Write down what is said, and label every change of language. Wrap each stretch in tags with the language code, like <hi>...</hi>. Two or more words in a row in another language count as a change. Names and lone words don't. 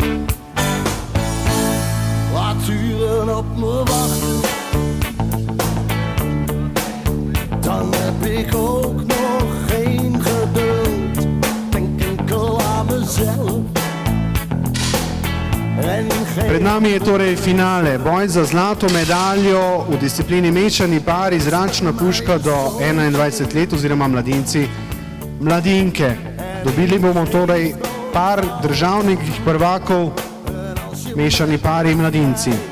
<nl>Laat uren op me wachten, dan heb ik ook nog geen geduld. Denk enkel aan mezelf en geen...</nl> <sl>Pred nami je torej finale, boj za zlato medaljo v disciplini mešani pari zračna puška do 21 let oziroma mladinci, mladinke. Dobili bomo torej par državnih prvakov, mešani pari mladinci.</sl>